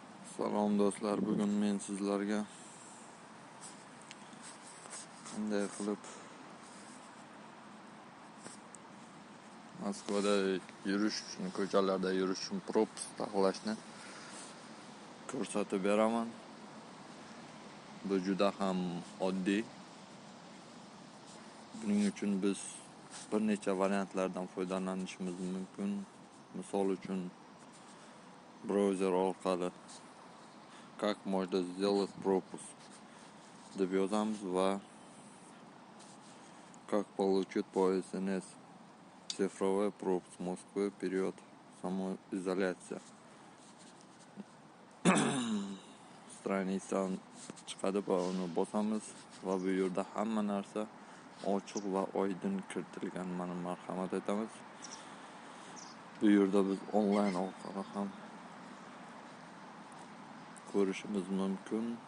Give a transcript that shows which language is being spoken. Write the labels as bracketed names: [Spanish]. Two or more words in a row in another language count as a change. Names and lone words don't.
[Uzbek] Salom do'stlar, bugun men sizlarga qanday qilib Moskvada yurish uchun, ko'chalarda yurish uchun propus taxlashni ko'rsatib beraman. Bu juda ham oddiy. Buning uchun biz bir necha variantlardan foydalanishimiz mumkin. Misol uchun browser orqali [Russian] "Как можно сделать пропуск" [Uzbek] deb yozamiz va [Russian] "Как получить по SMS цифровой пропуск Москвы вперед самоизоляция" [Uzbek] stranisadan chiqadi va uni bosamiz va bu yerda hamma narsa ochiq va oydin kiritilgan. Mana marhamat etamiz. Bu yerda biz onlayn orqali ham ko'rishimiz mumkin.